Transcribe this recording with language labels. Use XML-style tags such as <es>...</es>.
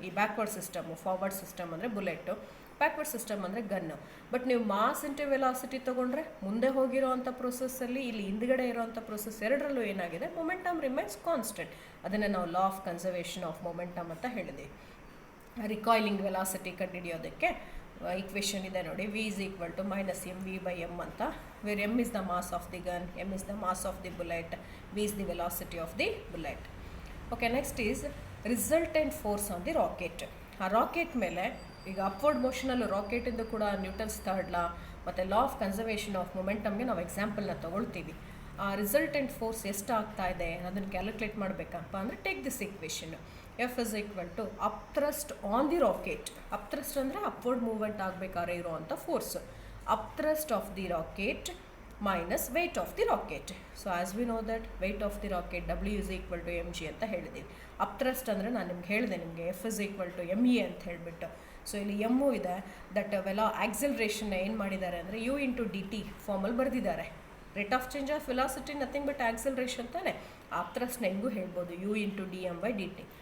<kn>ಈ backward system, forward system ಅಂದರೆ bullet, backward system ಅಂದರೆ ಗನ್ನು. ಬಟ್ ನೀವು ಮಾಸ್ ಇಂಟು ವೆಲಾಸಿಟಿ ತೊಗೊಂಡ್ರೆ ಮುಂದೆ ಹೋಗಿರೋ ಅಂಥ ಪ್ರೊಸೆಸ್ಸಲ್ಲಿ ಇಲ್ಲಿ ಹಿಂದ್ಗಡೆ ಇರೋವಂಥ ಪ್ರೊಸೆಸ್ ಎರಡರಲ್ಲೂ ಏನಾಗಿದೆ,</kn> <en>Momentum remains constant.</en> <kn>ಅದನ್ನು ನಾವು law of conservation of momentum ಅಂತ ಹೇಳಿದ್ದೀವಿ. ರಿಕಾಯ್ಲಿಂಗ್ ವೆಲಾಸಿಟಿ ಕಂಡುಹಿಡಿಯೋದಕ್ಕೆ ಇಕ್ವೇಷನ್ ಇದೆ ನೋಡಿ,</kn> <en>v is equal to minus mv by m ಅಂತ, where m is the mass of the gun, m is the mass of the bullet, v is the velocity of the bullet. Okay, next is resultant force on the rocket.</en> <kn>ಆ rocket ಮೇಲೆ ಈಗ upward ಮೋಷನಲ್ಲೂ ರಾಕೆಟಿಂದು ಕೂಡ Newton's third ಲಾ ಮತ್ತು law of conservation of ಮೊಮೆಂಟಮ್ಗೆ ನಾವು ಎಕ್ಸಾಂಪಲ್ನ ತೊಗೊಳ್ತೀವಿ. ಆ resultant force ಎಷ್ಟು ಆಗ್ತಾ ಇದೆ ಅದನ್ನು ಕ್ಯಾಲ್ಕುಲೇಟ್ ಮಾಡಬೇಕಪ್ಪ ಅಂದರೆ</kn> <en>Take this equation. F is equal to upthrust on the rocket.</en> <kn>Upthrust ಅಂದರೆ ಅಪ್ವರ್ಡ್ ಮೂವ್ಮೆಂಟ್ ಆಗಬೇಕಾದ್ರೆ ಇರೋವಂಥ force.</kn> <en>Upthrust of the rocket minus weight of the rocket. So as we know that weight of the rocket W is equal to mg ಅಂತ ಹೇಳಿದ್ದೀವಿ.</en> <kn>Upthrust ಅಂದರೆ ನಾನು ನಿಮ್ಗೆ ಹೇಳಿದೆ, ನಿಮಗೆ</kn> <en>F is equal to me</en> <kn>ಅಂತ ಹೇಳಿಬಿಟ್ಟು. ಸೊ ಇಲ್ಲಿ ಎಮ್ಮು ಇದೆ, ದಟ್ ಆಕ್ಸಿಲರೇಷನ್ನ ಏನು ಮಾಡಿದ್ದಾರೆ ಅಂದರೆ u ಇಂಟು dt ಫಾರ್ಮಲ್ಲಿ ಬರೆದಿದ್ದಾರೆ.</kn> <en>rate of change of velocity nothing but acceleration</en> <kn>ತಾನೆ. ಅಪ್ಥ್ರಸ್ಟ್ನ ಹೆಂಗೂ ಹೇಳ್ಬೋದು u ಇಂಟು dm/dt.</kn>